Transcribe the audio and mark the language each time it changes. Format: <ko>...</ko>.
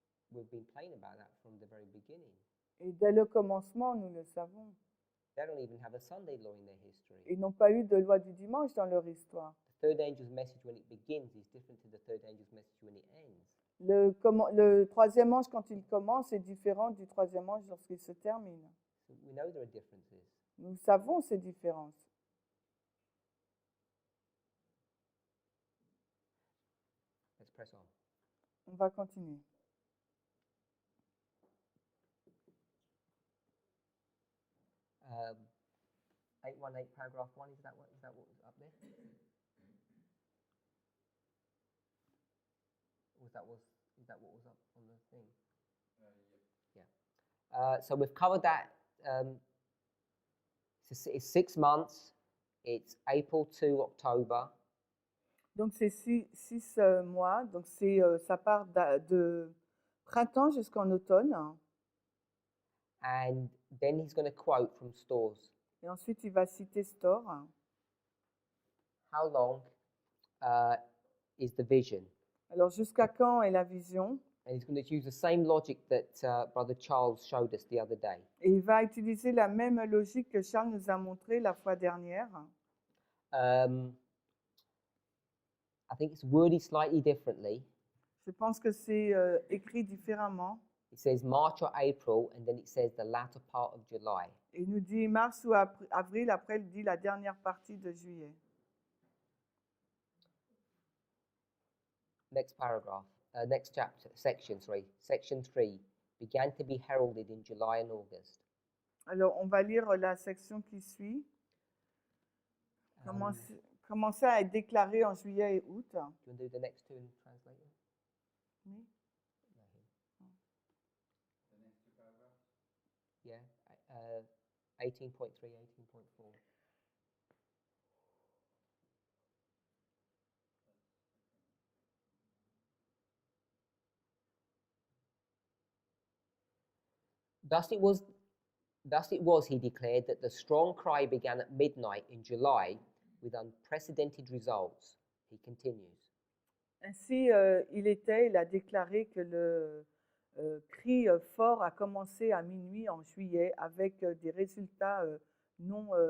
<en>We've been playing about that from the very beginning.</en> <fr>Et dès le commencement, nous le savons.</fr> <en>They don't even have a Sunday law in their history.</en> <fr>Ils n'ont pas eu de loi du dimanche dans leur histoire.</fr> <en>The third angel's message when it begins is different to the third angel's message when it ends.</en> <fr>Le troisième ange, quand il commence, est différent du troisième ange lorsqu'il se termine.</fr> <en>So we know there are differences.</en> <fr>Nous savons ces différences.</fr> <en>Let's press on.</en> <fr>On va continuer.</fr> <en>Um, 818 paragraph 1, is that what was up there? Is that what was up on the thing? Yeah. So we've covered that. It's 6 months. It's April to October.</en> <fr>Donc c'est 6 mois, donc ça part de printemps jusqu'en automne.</fr> <en>And then he's going to quote from Stores.</en> <fr>Et ensuite, il va citer Store.</fr> <en>How long is the vision?</en> <fr>Alors, jusqu'à quand est la vision?</fr> <en>And he's going to use the same logic that Brother Charles showed us the other day.</en> <fr>Et il va utiliser la même logique que Charles nous a montré la fois dernière.</fr> <en>I think it's worded slightly differently.</en> <fr>Je pense que c'est écrit différemment.</fr> <en>It says March or April, and then it says the latter part of July.</en> <fr>Et il nous dit mars ou avril, après il dit la dernière partie de juillet.</fr> <en>Next paragraph, next chapter, section 3 began to be heralded in July and August.</en> <fr>Alors, on va lire la section qui suit. Commençait à être déclaré en juillet et août.</fr> <en>Do you want to do the next two and translate them?</en> <fr>Oui.</fr> <en>The next two paragraphs. Yeah, 18.3, 18.4. Thus it was, he declared, that the strong cry began at midnight in July with unprecedented results. He continues.</en> <fr>Ainsi, il a déclaré que le cri fort a commencé à minuit en juillet avec des résultats non</fr>